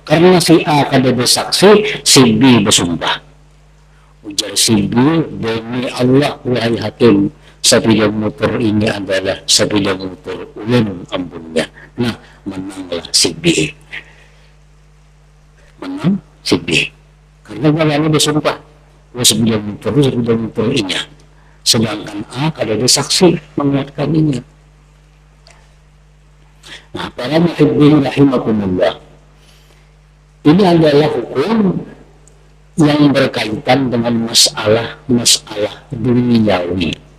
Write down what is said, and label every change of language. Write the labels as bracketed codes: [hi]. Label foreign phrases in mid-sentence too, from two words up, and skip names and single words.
[id] Karena si A kada bersaksi, si B bersumpah. Ujar si B, demi Allah wahai hakim, sepeda motor ini adalah sepeda motor [bjn] ulun ampunnya. [id] Nah, menanglah si B. Menang si B. Karena dia bersumpah, sepeda motor ini. Sedangkan A kada bersaksi menguatkannya. Nah, para [ar] muhibbin rahimakumullah, [id] ini adalah hukum yang berkaitan dengan masalah duniawi.